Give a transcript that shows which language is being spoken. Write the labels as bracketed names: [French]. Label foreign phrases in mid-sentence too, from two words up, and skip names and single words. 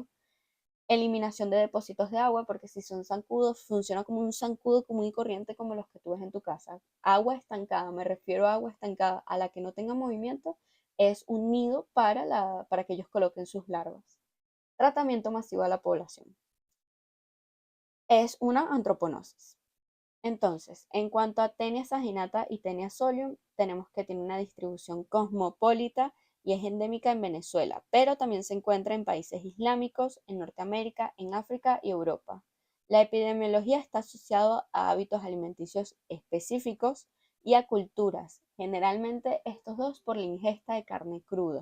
[Spanish] Eliminación de depósitos de agua, porque si son zancudos, funciona como un zancudo común y corriente como los que tú ves en tu casa. Agua estancada, me refiero a agua estancada, a la que no tenga movimiento, es un nido para que ellos coloquen sus larvas. Tratamiento masivo a la población. Es una antroponosis. Entonces, en cuanto a Taenia saginata y Taenia solium, tenemos que tiene una distribución cosmopolita y es endémica en Venezuela, pero también se encuentra en países islámicos, en Norteamérica, en África y Europa. La epidemiología está asociada a hábitos alimenticios específicos y a culturas, generalmente estos dos por la ingesta de carne cruda.